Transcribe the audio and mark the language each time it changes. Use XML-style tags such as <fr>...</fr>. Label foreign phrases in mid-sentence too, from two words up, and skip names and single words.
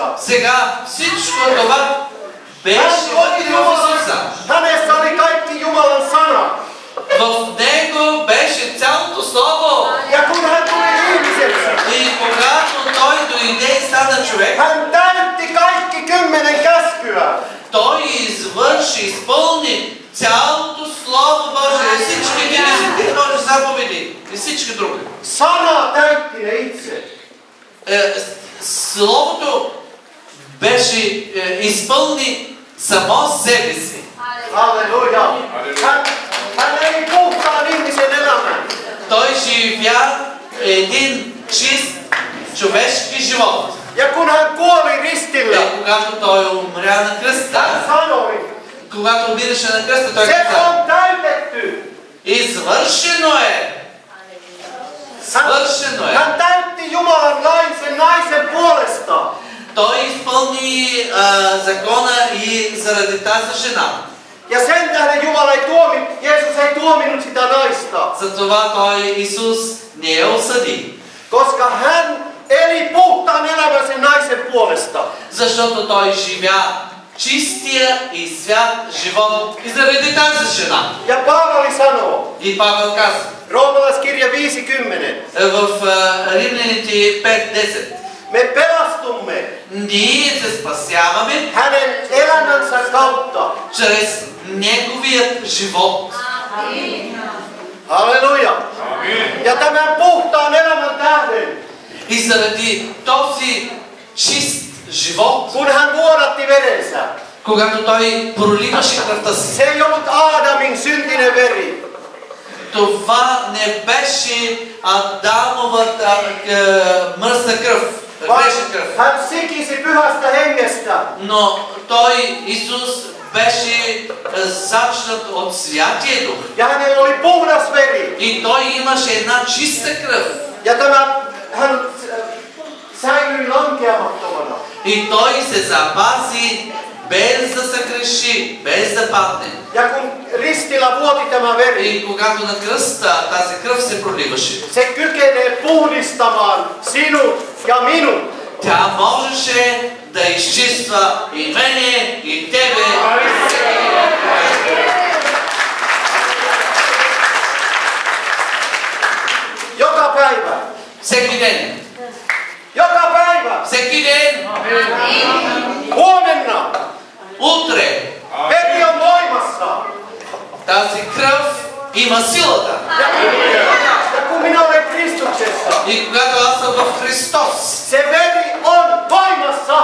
<bg>Сега всичко това беше вътре в Исуса.</bg> <fi>Hänessä oli kaikki Jumalan sana.</fi> <bg>В него беше цялото слово.</bg> <fi>Ja kun hän tuli ihmiseksi,</fi> <bg>И когато той дойде и стана човек,</bg> <fi>hän täytti kaikki 10 käskyä.</fi> <bg>той извърши, изпълни цялото Слово Божие, всички 10 Божи заповеди и всички други.</bg> <fi>Sana täytti ne itse.</fi> <bg>Словото беше изпълни само себе си.</bg> <fi>Halleluja. Hän eli puhtaan ihmisen elämän.</fi> <bg>Той живя един чист човешки живот.</bg> <fi>Ja kun hän kuoli ristillä,</fi> <bg>И когато той умря на кръста,</bg> <fi>hän sanoi,</fi> <bg>когато умираше на кръста, той</bg> <fi>se</fi> <bg>каза,</bg> <fi>on täytetty.</fi> <bg>извършено е. Свършено е.</bg> <fi>Hän täytti Jumalan lain sen naisen puolesta.</fi> <bg>Той изпълни закона и заради тази жена.</bg> <fi>Ja sen tähden Jeesus ei tuominut sitä naista,</fi> <bg>Затова той, Исус, не я осъди.</bg> <fi>koska hän eli puhtaan elämän sen naisen puolesta.</fi> <bg>Защото той живя чистия и свят живот и заради тази жена.</bg> <fi>Ja Paavali sanoo,</fi> <bg>И Павел каза</bg> <fi>Roomalaiskirja 50,</fi> <bg>в Римляните 5:10.</bg> <fi>me pelastumme</fi> <bg>Ние се спасяваме</bg> <fi>hänen elämänsä kautta.</fi> <bg>чрез неговият живот.</bg> <fi>Halleluja. Ja tämän puhtaan elämän tähden,</fi> <bg>И заради този чист живот,</bg> <fi>kun hän vuodatti verensä,</fi> <bg>когато той проливаше кръвта си,</bg> <fi>se ei ollut Aadamin syntinen veri.</fi> <bg>това не беше Адамовата мръсна кръв, грешна кръв.</bg> <fi>Hän sikisi pyhästä hengestä.</fi> <bg>Но той, Исус, беше зачнат от Святия Дух.</bg> <fi>Ja hänellä oli puhdas veri.</fi> <bg>И той имаше една чиста кръв.</bg> <fi>Ja hän säilyi lankeamattomana.</fi> <bg>И той се запази без да се греши, без да падне.</bg> <fi>Ja kun ristillä vuoti tämä veri,</fi> <bg>И когато на кръста тази кръв се проливаше,</bg> <fi>se kykenee puhdistamaan sinut ja minut.</fi> <bg>тя можеше да изчиства и мене, и тебе.</bg> <fi>Joka päivä.</fi> <bg>Всеки ден.</bg> <fi>Joka päivä.</fi> <bg>Всеки ден.</bg> <fi>Huomenna.</fi> <bg>Утре.</bg> <fi>Veri on voimassa.</fi> <bg>Тази кръв има силата.</bg> <fi>Ja kun minä olen Kristuksessa,</fi> <bg>И когато аз съм в Христос,</bg> <fi>se veri on voimassa.</fi>